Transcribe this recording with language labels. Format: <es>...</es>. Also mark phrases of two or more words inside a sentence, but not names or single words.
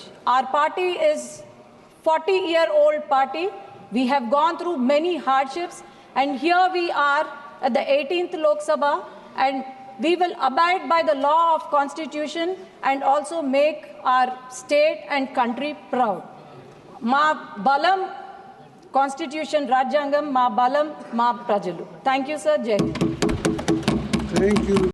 <en>Our party is 40-year-old party. We have gone through many hardships, and here we are at the 18th Lok Sabha, and we will abide by the law of Constitution and also make our state and country proud.</en> <te>మా బలం Constitution రాజ్యాంగం, మా బలం మా ప్రజలు.</te> <en>Thank you, sir.</en> <hi>जय हिंद.</hi> <en>Thank you.</en>